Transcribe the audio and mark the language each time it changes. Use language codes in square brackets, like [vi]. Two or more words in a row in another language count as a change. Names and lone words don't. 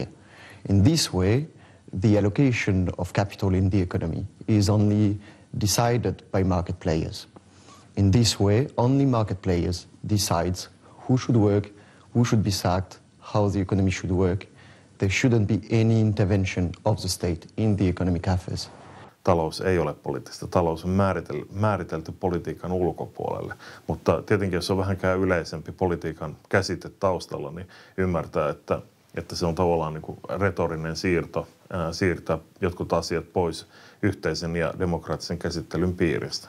[en] In this way, the allocation of capital in the economy is only decided by market players. In this way, only market players decides who should work, who should be sacked, how the economy should work. There shouldn't be any intervention of the state in the economic affairs. [fi] Talous ei ole poliittista. Talous on määritelty politiikan ulkopuolelle. Mutta tietenkin, jos on vähänkään yleisempi politiikan käsite taustalla, niin ymmärtää, että se on tavallaan niin kuin retorinen siirto siirtää jotkut asiat pois yhteisen ja demokraattisen käsittelyn piiristä.